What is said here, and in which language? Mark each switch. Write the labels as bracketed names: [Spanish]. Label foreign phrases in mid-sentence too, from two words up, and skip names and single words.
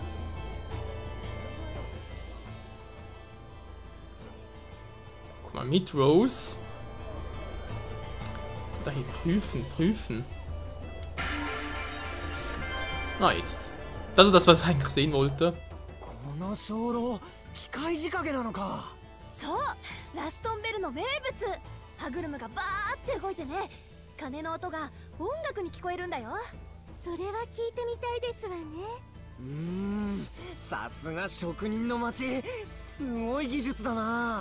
[German] Guck mal, mit Rose. Da hier prüfen. Na jetzt. Das ist das, was ich eigentlich sehen wollte. [Japanese] この鐘楼機械仕掛けなのか。そうラストンベルの名物歯車がバーって動いてね鐘の音が音楽に聞こえるんだよそれは聞いてみたいですわね。さすが職人の町。すごい技術だな。